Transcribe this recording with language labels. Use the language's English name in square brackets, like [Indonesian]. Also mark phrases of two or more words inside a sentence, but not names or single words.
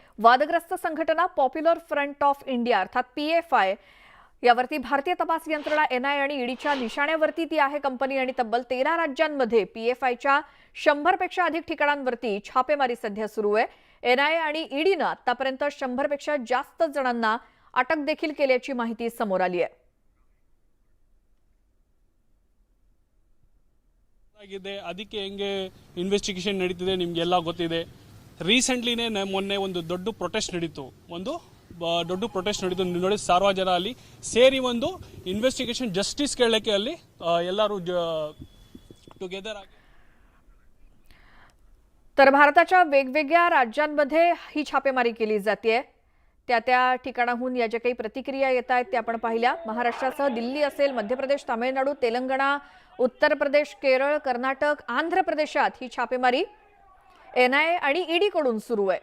[Marathi] वादग्रस्त संघटना पॉप्युलर फ्रंट ऑफ इंडिया अर्थात पीएफआय यावरती भारतीय तपास यंत्रणा एनआय आणि ईडीच्या निशाण्यावरती ती आहे कंपनी. आणि तब्बल 13 राज्यांमध्ये पीएफआयच्या 100 पेक्षा अधिक ठिकाणांवरती छापेमारी सध्या सुरू आहे. एनआय आणि ईडीनं आतापर्यंत 100 पेक्षा जास्त जणांना अटक देखील केल्याची माहिती समोर आली आहे. [Kannada] ಅದಕ್ಕೆ ಹೆಂಗೆ ಇನ್ವೆಸ್ಟಿಗೇಷನ್ ನಡೀತಿದೆ ನಿಮಗೆಲ್ಲ ಗೊತ್ತಿದೆ. ರೀಸೆಂಟ್ಲಿನೇ ಮೊನ್ನೆ ಒಂದು ದೊಡ್ಡ ಪ್ರೊಟೆಸ್ಟ್ ನಡೀತು. ನೋಡಿ ಸಾವಿರಾರು ಜನ ಅಲ್ಲಿ ಸೇರಿ ಒಂದು [English] investigation justice [Kannada] ಕೇಳಕ್ಕೆ ಅಲ್ಲಿ ಎಲ್ಲರೂ ಟುಗೆದರ್ ಆಗಿ. [Marathi] तर भारताच्या वेगवेगळ्या राज्यांमध्ये ही छापेमारी केली जाते. त्या ठिकाणाहून या ज्या काही प्रतिक्रिया येत आहेत त्या आपण पाहिल्या. महाराष्ट्रासह दिल्ली असेल, मध्य प्रदेश, तामिळनाडू, तेलंगणा, उत्तर प्रदेश, केरळ, कर्नाटक, आंध्र प्रदेशात ही छापेमारी एनआय आणि ईडी कडून सुरू आहे.